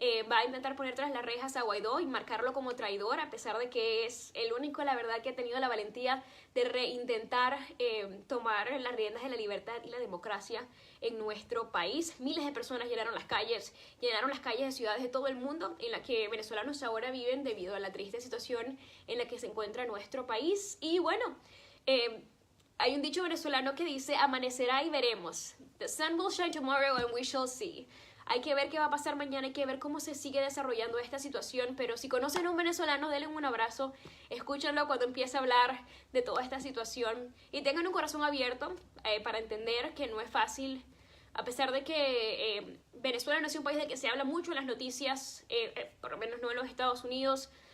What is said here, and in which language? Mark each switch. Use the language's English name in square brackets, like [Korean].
[Spanish] Va a intentar poner tras las rejas a Guaidó y marcarlo como traidor, a pesar de que es el único, la verdad, que ha tenido la valentía de reintentar tomar las riendas de la libertad y la democracia en nuestro país. Miles de personas llenaron las calles de ciudades de todo el mundo en las que venezolanos ahora viven debido a la triste situación en la que se encuentra nuestro país. Y bueno, hay un dicho venezolano que dice: amanecerá y veremos. [English] The sun will shine tomorrow and we shall see. [Spanish] Hay que ver qué va a pasar mañana, hay que ver cómo se sigue desarrollando esta situación, pero si conocen a un venezolano, denle un abrazo, escúchenlo cuando empiece a hablar de toda esta situación y tengan un corazón abierto para entender que no es fácil, a pesar de que Venezuela no es un país del que se habla mucho en las noticias, por lo menos no en los Estados Unidos.